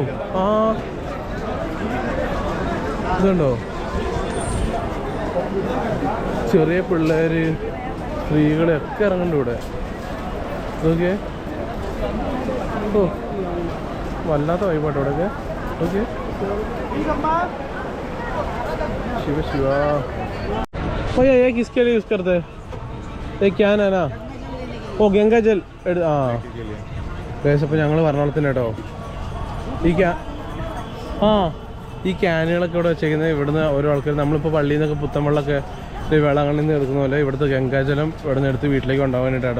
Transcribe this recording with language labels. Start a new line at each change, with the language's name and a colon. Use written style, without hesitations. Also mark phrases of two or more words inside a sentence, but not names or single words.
Malayalam: ആ ഇതുണ്ടോ, ചെറിയ പിള്ളേര് സ്ത്രീകളെയൊക്കെ ഇറങ്ങുന്നുണ്ട് ഇവിടെ. ഓക്കെ, ഓ വല്ലാത്ത വൈബാട്ടോ ഇവിടെയൊക്കെ. ഓക്കെ,
Hindi: शिव शिवा भैया ये किसके लिए यूज़ करते हैं? ये क्या है ना,
Malayalam: ഓ ഗംഗാ ജൽ. ആ ഗൈസ്, അപ്പോൾ ഞങ്ങൾ എറണാകുളത്തിന് കേട്ടോ ഈ ക്യാനുകളൊക്കെ ഇവിടെ വെച്ചേക്കുന്നത്. ഇവിടുന്ന് ഓരോ ആൾക്കാർ നമ്മളിപ്പോൾ പള്ളിയിൽ നിന്നൊക്കെ പുത്തൻവെള്ളമൊക്കെ വേളാങ്കണ്ണിൽ നിന്ന് എടുക്കുന്ന പോലെ ഇവിടുത്തെ ഗംഗാജലം ഇവിടെ നിന്ന് എടുത്ത് വീട്ടിലേക്ക് കൊണ്ടുപോകാനായിട്ടോ.